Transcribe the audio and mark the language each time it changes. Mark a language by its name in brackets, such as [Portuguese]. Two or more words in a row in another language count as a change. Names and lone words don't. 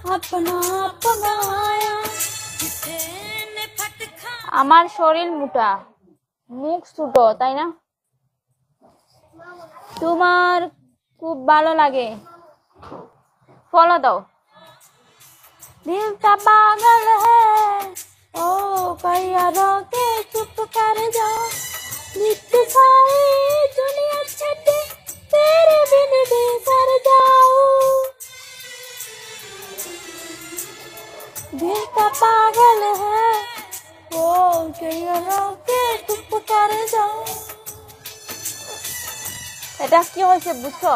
[Bangla] আমার শরীর মোটা, মুখ ছোট, তাই না? তোমার খুব ভালো লাগে, ফলো দাও। [Hindi] दिल का पागल है ओ कहिया रोके चुप कर जाओ नित्य सारी दुनिया छटे तेरे बिन बेसर जाओ दिल का पागल है ओ कहिया रोके चुप कर जाओ। [Bangla] এটা কি হয়েছে বুঝছো?